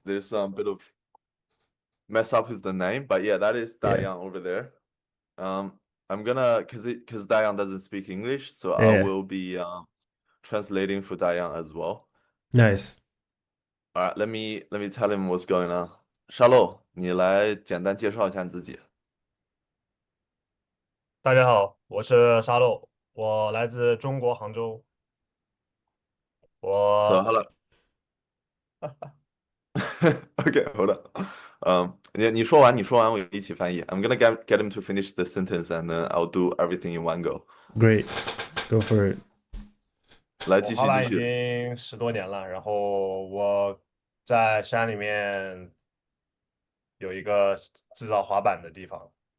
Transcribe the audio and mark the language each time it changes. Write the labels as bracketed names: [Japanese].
[English] there's a bit of mess up with the name, but yeah, that is Yeah. Dayan over there. I'm gonna because Dayan doesn't speak English, so I Yeah. will be translating for Dayan as well. Nice. All right, let me tell him what's going on. [Chinese] 沙漏，你来简单介绍一下你自己。大家好，我是沙漏，我来自中国杭州。 [English] So [Chinese] 我 [English] hello. [Chinese] Okay, hold on. 你说完，我一起翻译。 [English] I'm gonna get him to finish the sentence, and then I'll do everything in one go. Great. Go for it. [Chinese] 来，我滑板已继续继续。经10多年了，然后我在山里面有一个制造滑板的地方。